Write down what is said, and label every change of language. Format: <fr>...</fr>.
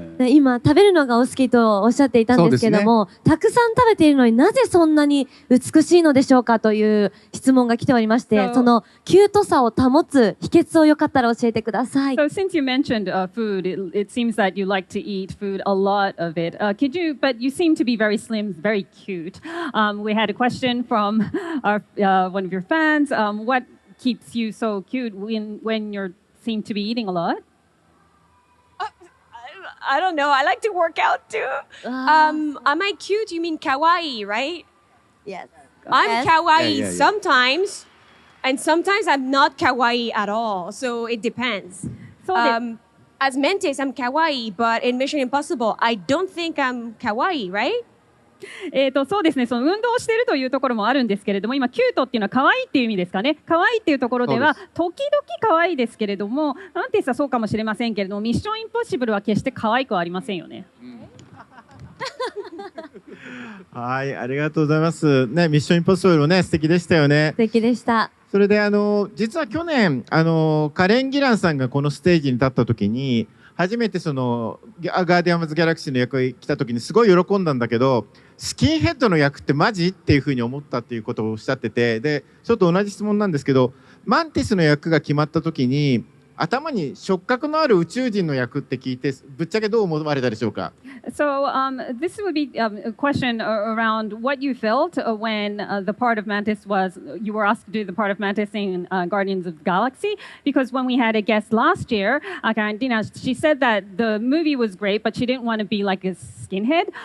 <ja>今食べるのがお好きとおっしゃっていたんですけども、たくさん食べているのになぜそんなに美しいのでしょうかという質問が来ておりまして、そのキュートさを保つ秘訣をよかったら教えてください。</ja> <en>So since you mentioned food, it seems that you like to eat food, a lot of it. Could you? But you seem to be very slim, very cute. We had a question from one of your fans. What keeps you so cute when you seem to be eating a lot? I don't know. I like to work out too. Am I cute? You mean kawaii, right? Yes. I'm kawaii sometimes, and sometimes I'm not kawaii at all. So it depends. As Mantis, I'm kawaii, but in Mission Impossible, I don't think I'm kawaii, right?</en> <ja>そうですね、その運動しているというところもあるんですけれども、今キュートっていうのは可愛いっていう意味ですかね。可愛いっていうところでは時々可愛いですけれども、マンティスはそうかもしれませんけれども、ミッションインポッシブルは決して可愛くはありませんよね。はい、ありがとうございます。ね、ミッションインポッシブルね、素敵でしたよね。素敵でした。それで実は去年カレン・ギランさんがこのステージに立った時に、初めてそのガーディアンズ・ギャラクシーの役が来た時にすごい喜んだんだけど、スキンヘッドの役ってマジっていうふうに思ったっていうことをおっしゃってて、でちょっと同じ質問なんですけど、マンティスの役が決まった時に頭に触覚のある宇宙人の役って聞いて、ぶっちゃけどう思われたでしょうか？</ja> <en>So this would be a question around what you felt when the part of Mantis was, you were asked to do the part of Mantis in Guardians of the Galaxy, because when we had a guest last year, Karantina, she said that the movie was great, but she didn't want to be like a skinhead.</en>